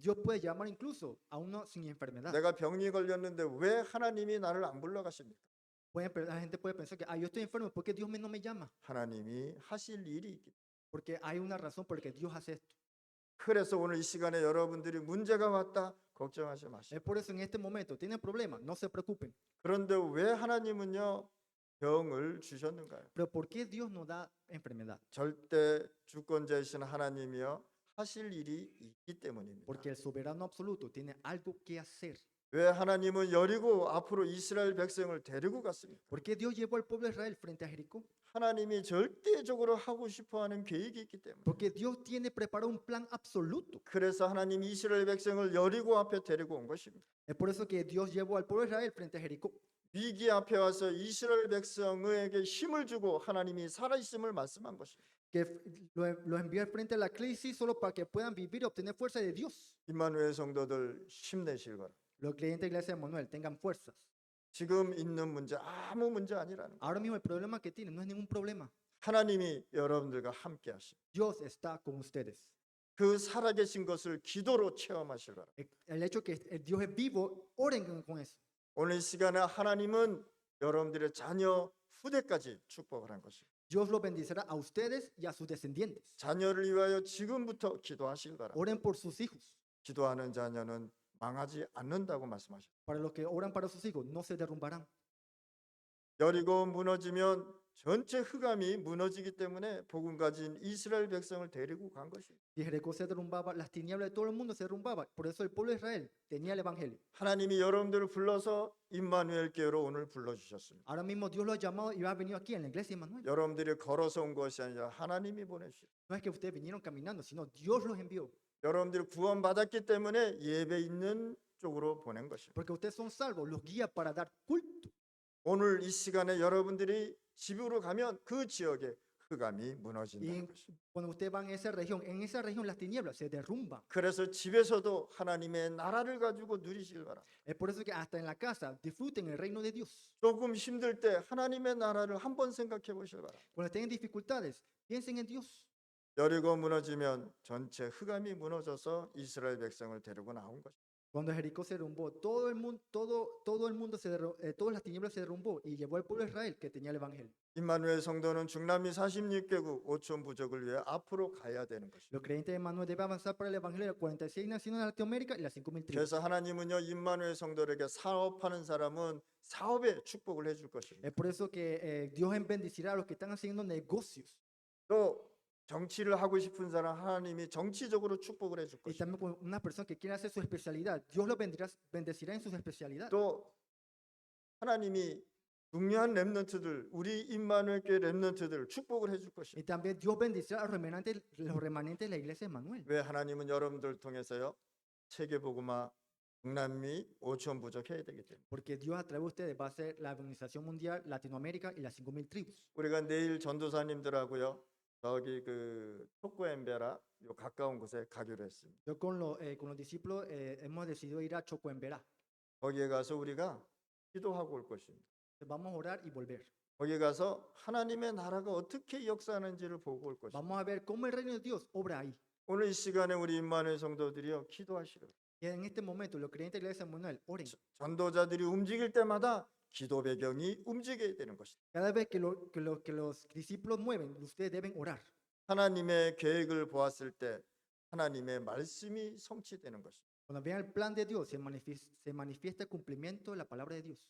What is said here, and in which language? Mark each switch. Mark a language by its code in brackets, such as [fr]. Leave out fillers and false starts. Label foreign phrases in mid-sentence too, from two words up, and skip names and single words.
[es] Dios puede llamar incluso a uno sin enfermedad. [ko] 내가 병이 걸렸는데 왜 하나님이 나를 안 불러가십니까? [es] La gente puede pensar que yo estoy enfermo, ¿por qué Dios no me llama? [ko] 하나님이 하실 일이 있기 때문에. [es] Porque hay una razón por la que Dios hace esto. [ko] 그래서 오늘 이 시간에 여러분들이 문제가 왔다 걱정하지 마시고. [es] Es por eso en este momento tienen problemas, no se preocupen. [ko] 그런데 왜 하나님은요 병을 주셨는가요? [es] Pero ¿por qué Dios nos da enfermedad? [ko] 절대 주권자이신 하나님이요 하실 일이 있기 때문입니다. [es] Porque el soberano absoluto tiene algo que hacer. [ko] 왜 하나님은 여리고 앞으로 이스라엘 백성을 데리고 갔습니까? [es] ¿Por qué Dios llevó al pueblo de Israel frente a Jericó? [ko] 하나님이 절대적으로 하고 싶어하는 계획이 있기 때문에. [es] Porque Dios tiene preparado un plan absoluto. [ko] 그래서 하나님이 이스라엘 백성을 여리고 앞에 데리고 온 것입니다. [es] Es por eso que Dios llevó al pueblo de Israel frente a Jericó. [ko] 위기 앞에 와서 이스라엘 백성에게 힘을 주고 하나님이 살아있음을 말씀한 것입니다. [es] Que los envió al frente a la crisis solo para que puedan vivir y obtener fuerza de Dios. [ko] 임마누엘 성도들 힘내실 거라. [es] Los creyentes de la iglesia de Manuel tengan fuerzas. [ko] 지금 있는 문제 아무 문제 아니라는 거예요. [es] Ahora mismo el problema que tienen no es ningún problema. [ko] 하나님이 여러분들과 함께 하시고 [es] Dios está con ustedes. [ko] 그 살아계신 것을 기도로 체험하실 거라. [es] El hecho que Dios es vivo, oren con eso. [ko] 오늘 이 시간에 하나님은 여러분들의 자녀 후대까지 축복을 한 것입니다. [es] Dios los bendecirá a ustedes y a sus descendientes. [ko] 자녀를 위하여 지금부터 기도하실 거라. [es] Oren por sus hijos. [ko] 기도하는 자녀는 망하지 않는다고 말씀하셨습니다. [es] Para los que oran para sus hijos, no se derrumbarán. [ko] 여리고 무너지면 전체 흑암이 무너지기 때문에 복음 가진 이스라엘 백성을 데리고 간 것입니다. [es] Si Jericó se derrumbaba, las tinieblas de todo el mundo se derrumbaban. Por eso el pueblo de Israel tenía el evangelio. [ko] 하나님이 여러분들을 불러서 임마누엘 교회로 오늘 불러주셨습니다. [es] Ahora mismo Dios lo ha llamado y ha venido aquí en la iglesia de Manuel. [ko] 여러분들이 걸어서 온 것이 아니라 하나님이 보내주셨습니다. [es] No es que ustedes vinieron caminando, sino Dios los envió. [ko] 여러분들이 구원받았기 때문에 예배 있는 쪽으로 보낸 것입니다. [es] Porque ustedes son salvos, los guía para dar culto. [ko] 오늘 이 시간에 여러분들이 집으로 가면 그 지역에 흑암이 [es] Y [ko] 무너진다는 것입니다. [es] cuando ustedes van a esa región, en esa región las tinieblas se derrumban. [ko] 그래서 집에서도 하나님의 나라를 가지고 누리실 거라. [es] Es por eso que hasta en la casa disfruten el reino de Dios. [ko] 조금 힘들 때 하나님의 나라를 한번 생각해 보실 거라. [es] Cuando estén en dificultades, piensen en Dios. [ko] 여리고 무너지면 전체 흑암이 무너져서 이스라엘 백성을 데리고 나온 것입니다. [es] Cuando Jericó se derrumbó, todo el mundo, todas las tinieblas se derrumbó y llevó al pueblo de Israel que tenía el evangelio. [ko] 임마누엘 성도는 중남미 46개국 5천 부족을 위해 앞으로 가야 되는 것입니다. [es] Los creyentes de Manuel deben avanzar para el evangelio de las 46 naciones de Latinoamérica y las 5.000 tribus. [ko] 그래서 하나님은요 임마누엘 성도에게 사업하는 사람은 사업에 축복을 해줄 것입니다. [es] Es por eso que Dios bendecirá a los que están haciendo negocios. [ko] 또 정치를 하고 싶은 사람 하나님이 정치적으로 축복을 해줄 [es] Y [ko] 것이고 [es] también con una persona que quiere hacer su especialidad, Dios lo bendecirá en sus especialidades. [ko] 또 하나님이 중요한 렘넌트들 우리 임마누엘 교회 렘넌트들 축복을 해줄 것이고 [es] Y también Dios bendecirá a los remanentes de la iglesia de Manuel. [ko] 왜 하나님은 여러분들 통해서요 세계복음화 중남미 5천 부족 해야 되기 때문에 [es] Porque Dios a través de ustedes va a hacer la evangelización mundial, Latinoamérica y las 5.000 tribus. [ko] 우리가 내일 전도사님들하고요 저기 그 초코엠베라 요 가까운 곳에 가기로 했습니다. [es] Yo con los discípulos hemos decidido ir a Chocoembera. [ko] 거기에 가서 우리가 기도하고 올 것입니다. [es] Vamos a orar y volver. [ko] 거기 가서 하나님의 나라가 어떻게 역사하는지를 보고 올 것입니다. [es] Vamos a ver cómo el reino de Dios obra ahí. [ko] 오늘 이 시간에 우리 임마누엘 성도들이요 기도하시라. [es] Y en este momento, los creyentes de la iglesia de Manuel, oren. [ko] 전도자들이 움직일 때마다 기도 배경이 움직여야 되는 것이다. [es] Cada vez que los discípulos mueven, ustedes deben orar. [ko] 하나님의 계획을 보았을 때 하나님의 말씀이 성취되는 것이다. [es] Cuando vean el plan de Dios, se manifiesta el cumplimiento de la palabra de Dios.